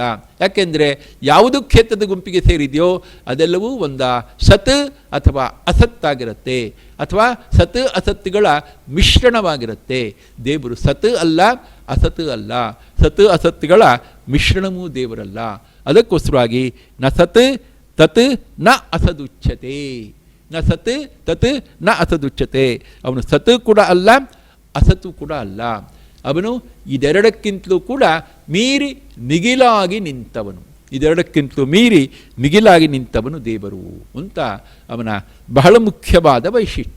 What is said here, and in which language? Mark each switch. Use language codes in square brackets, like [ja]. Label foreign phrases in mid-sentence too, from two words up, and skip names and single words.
[kn] ಯಾಕೆಂದರೆ ಯಾವುದು ಕ್ಷೇತ್ರದ ಗುಂಪಿಗೆ ಸೇರಿದೆಯೋ ಅದೆಲ್ಲವೂ ಸತ್ ಅಥವಾ ಅಸತ್ತಾಗಿರುತ್ತೆ, ಅಥವಾ ಸತ್ ಅಸತ್ತುಗಳ ಮಿಶ್ರಣವಾಗಿರುತ್ತೆ. ದೇವರು ಸತ್ ಅಲ್ಲ, ಅಸತ್ ಅಲ್ಲ. ಸತ್ ಅಸತ್ತುಗಳ ಮಿಶ್ರಣವೂ ದೇವರಲ್ಲ. [sa] ಅದಕ್ಕೋಸ್ಕರವಾಗಿ ನ ಸತ್ ತತ್ ನ ಅಸದುಚ್ಯತೆ, ನ ಸತ್ ತತ್ ನ ಅಸದುಚ್ಯತೆ. [kn] ಅವನು ಸತ್ ಕೂಡ ಅಲ್ಲ, ಅಸತ್ತು ಕೂಡ ಅಲ್ಲ. ಅವನು ಇದೆರಡಕ್ಕಿಂತಲೂ ಕೂಡ ಮೀರಿ ಮಿಗಿಲಾಗಿ ನಿಂತವನು. ಇದೆರಡಕ್ಕಿಂತಲೂ ಮೀರಿ ಮಿಗಿಲಾಗಿ ನಿಂತವನು ದೇವರು ಅಂತ ಅವನ ಬಹಳ ಮುಖ್ಯವಾದ ವೈಶಿಷ್ಟ್ಯ.